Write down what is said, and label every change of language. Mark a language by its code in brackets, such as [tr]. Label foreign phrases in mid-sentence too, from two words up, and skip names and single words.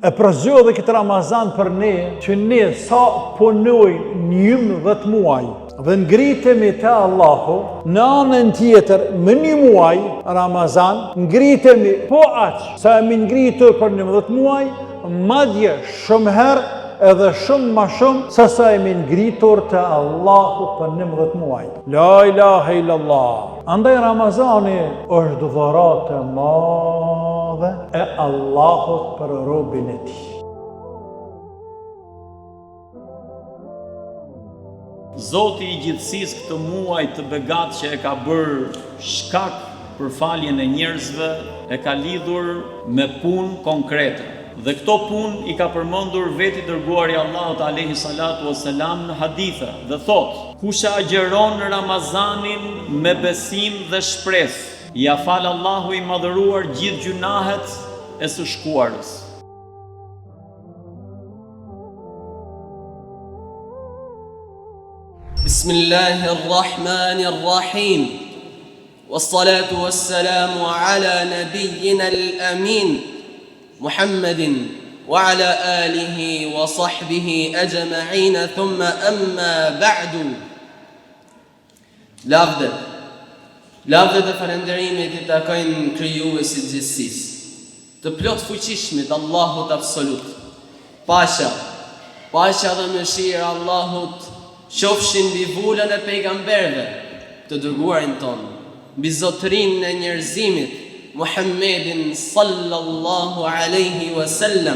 [sq] e përzgjodhe këtë Ramazan për ne, që ne sa punojmë 11 muaj dhe ngritemi te Allahu, në anën tjetër më 1 muaj Ramazan, ngritemi po aq sa jemi ngritur për 11 muaj, madje shumë herë edhe shumë ma shumë se sa jemi ngritur te Allahu për 11 muaj. [ar] لا إله إلا الله. [sq] Andaj Ramazani është dhuratë e madhe e Allahut për robën e tij. Zoti i gjithësisë këtë muaj të begat që e ka bërë shkak për faljen e njerëzve, e ka lidhur me punë konkrete. Dhe këto punë i ka përmendur veti dërguari Allahut [ar] عليه الصلاة والسلام [sq] në hadithe dhe thot: kush e agjeron Ramazanin me besim dhe shpresë, ja fal Allahu i madhëruar gjithë gjunahet e së shkuarës. [ar] بسم الله الرحمن الرحيم. والصلاة والسلام على نبينا الأمين محمد وعلى آله وصحبه أجمعين، ثم أما بعد. [sq] Lavdet dhe falënderimit i takojnë krijuesit të gjithësisë, të plot fuqishmit Allahut absolut. Paqja dhe mëshira Allahut qofshin mbi vulën e pejgamberëve të dërguarin ton, mbi zotërinë e njerëzimit Muhammedin [ar] صلى الله عليه وسلم.